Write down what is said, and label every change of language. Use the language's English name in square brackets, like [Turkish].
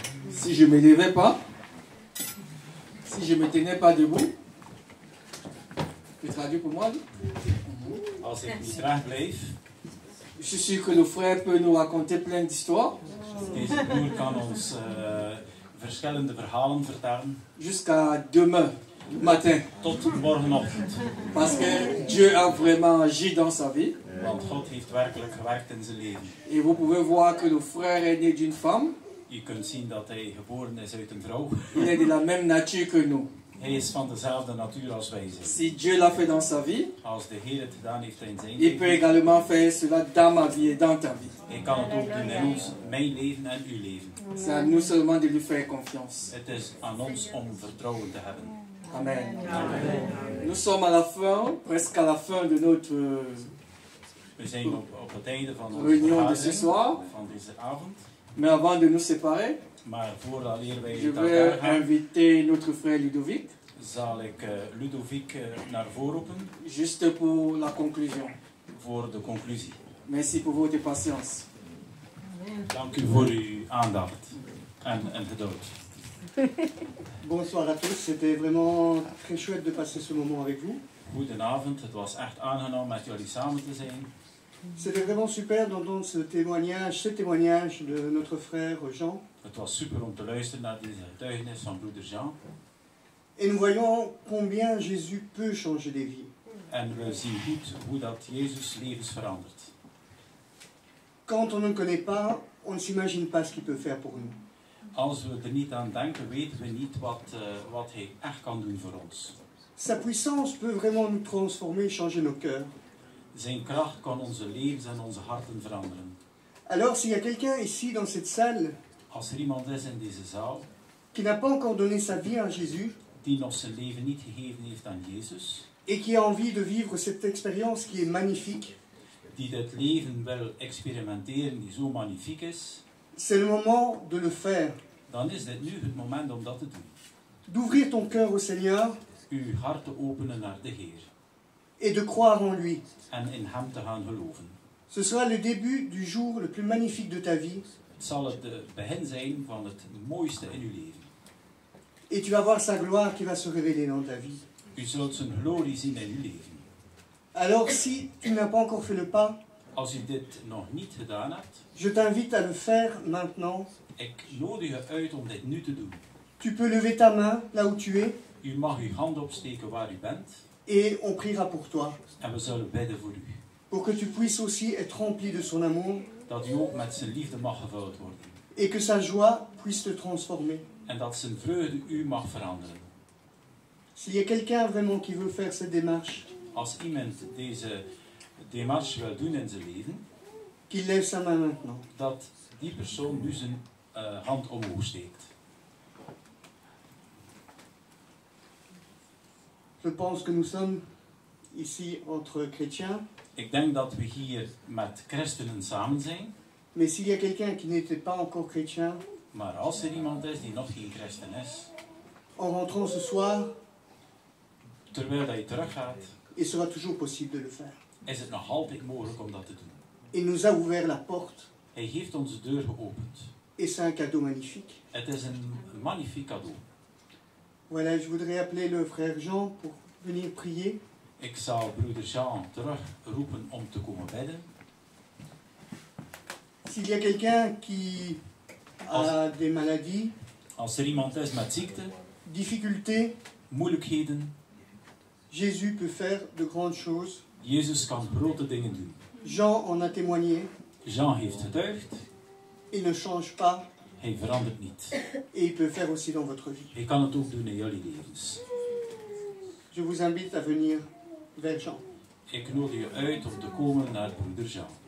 [French] Si je ne me levais pas, si je ne me tenais pas debout, tu traduis pour moi? [Dutch] Als ik niet recht bleef, [French] Je suis sûr que le frère peut nous raconter plein d'histoires. [Dutch] deze broer kan ons verschillende verhalen vertellen. [French] Jusqu'à demain matin. [Dutch] Tot morgenochtend. [French] Parce que Dieu a vraiment agi dans sa vie. [Dutch] Want God heeft werkelijk gewerkt in zijn leven. [French] Et vous pouvez voir que le frère est né d'une femme. [Dutch] Je kunt zien dat hij geboren is uit een vrouw. [French] Il est de la même nature que nous. [Dutch] Hij is van dezelfde natuur als wij zijn. [French] Si Dieu l'a fait dans sa vie, [Dutch] Als de Heer het gedaan heeft in zijn [French] il peut [Dutch] leven, [French] également faire cela dans ma vie et dans ta vie. [Dutch] hij kan het ook doen in ons, mijn leven en uw leven. [French] C'est à nous seulement de lui faire confiance. [Dutch] Het is aan ons om vertrouwen te hebben. Amen. Amen. [French] Nous sommes à la fin, presque à la fin de notre [Dutch] We zijn op het einde van onze [French] réunion de ce [Dutch] vergadering, [French] soir. [Dutch] van deze avond. [French] Mais avant de nous séparer, [Dutch] Maar voordat wij [French] je [Dutch] uit [French] vais [Dutch] elkaar gaan, [French] inviter notre frère Ludovic, [Dutch] zal ik Ludovic naar voren roepen [French] juste pour la conclusion. [Dutch] voor de conclusie. [French] Merci pour votre patience. [Dutch] Dank u voor uw aandacht en geduld. [French] Bonsoir à tous, c'était vraiment très chouette de passer ce moment avec vous. [Dutch] Goedenavond, het was echt aangenaam met jullie samen te zijn. [French] C'était vraiment super d'entendre ce témoignage de notre frère Jean. [Dutch] Het was super om te luisteren naar deze getuigenis van broeder Jean. [French] Et nous voyons combien Jésus peut changer des vies. [Dutch] En we zien goed hoe dat Jezus levens verandert. [French] Quand on ne le connaît pas, on ne s'imagine pas ce qu'il peut faire pour nous. [Dutch] Als we er niet aan denken, weten we niet wat hij echt kan doen voor ons. [French] Sa puissance peut vraiment nous transformer et changer nos cœurs. [Dutch] Zijn kracht kan onze levens en onze harten veranderen. [French] Alors s'il y a quelqu'un ici dans cette salle [Dutch] Als er iemand is in deze zaal [French] qui n'a pas encore donné sa vie à Jésus [Dutch] die nog zijn leven niet gegeven heeft aan Jezus, [French] et qui a envie de vivre cette expérience qui est magnifique, [Dutch] die dit leven wil experimenteren, die zo magnifiek is, [French] c'est le moment de le faire. [Dutch] dan is dit nu het moment om dat te doen. [French] D'ouvrir ton cœur au Seigneur [Dutch] Uw hart te openen naar de Heer [French] et de croire en lui. [Dutch] en in Hem te gaan geloven. [French] Ce sera le début du jour le plus magnifique de ta vie. [Dutch] Het zal het begin zijn van het mooiste in uw leven. [French] Et tu vas voir sa gloire qui va se révéler dans ta vie. [Dutch] U zult zijn glorie zien in uw leven. [French] Alors si tu n'as pas encore fait le pas, [Dutch] Als u dit nog niet gedaan hebt, [French] je t'invite à le faire maintenant. [Dutch] ik nodig u uit om dit nu te doen. [French] Tu peux lever ta main là où tu es [Dutch] U mag uw hand opsteken waar u bent [French] et on priera pour toi. [Dutch] en we zullen bidden voor u. [French] Pour que tu puisses aussi être rempli de son amour [Dutch] Dat u ook met zijn liefde mag gevuld worden. [French] et que sa joie puisse te transformer. [Dutch] En dat zijn vreugde u mag veranderen. [French] S'il y a quelqu'un vraiment qui veut faire cette démarche, [Dutch] Als iemand deze démarche wil doen in zijn leven, [French] qu'il lève sa main maintenant. [Dutch] dat die persoon nu zijn hand omhoog steekt. [French] Je pense que nous sommes ici entre chrétiens, [Dutch] Ik denk dat we hier met christenen samen zijn, [French] mais s'il y a quelqu'un qui n'était pas encore chrétien, [Dutch] maar als er iemand is die nog geen christen is, [French] en rentrant ce soir, [Dutch] terwijl dat je teruggaat, [French] il sera toujours possible de le faire. [Dutch] is het nog altijd mogelijk om dat te doen. [French] Il nous a ouvert la porte [Dutch] Hij heeft onze deur geopend. [French] et c'est un cadeau magnifique. [Dutch] Het is een magnifiek cadeau. [French] Voilà, je voudrais appeler le frère Jean pour venir prier. [Dutch] Ik zou broeder Jean terugroepen om te komen bidden. [French] S'il y a quelqu'un qui a des maladies, [Dutch] Als er iemand is met ziekte, [French] difficultés, [Dutch] moeilijkheden, [French] Jésus peut faire de grandes choses. [Dutch] Jezus kan grote dingen doen. [French] Jean en a témoigné. [Dutch] Jean heeft getuigd, [French] Il ne change pas [Dutch] hij verandert niet. [French] et il peut faire aussi dans votre vie. [Dutch] Hij kan het ook doen in jullie levens. [French] Je vous invite à venir vers Jean. [Dutch] Ik nodig je uit om te komen naar broeder Jean.